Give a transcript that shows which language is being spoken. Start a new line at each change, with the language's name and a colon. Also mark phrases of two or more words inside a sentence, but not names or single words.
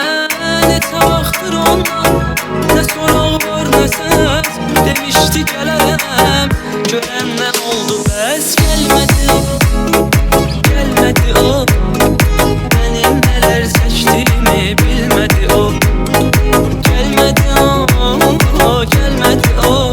Azerbaijani: Neçə vaxtdır ondan nə soraq var nə səs, demişdi gələrəm, görəndən oldu bəs.
Turkish: Gelmedi, gelmedi o. Benim neler seçtiğimi bilmedi o. Gelmedi o, gelmedi o.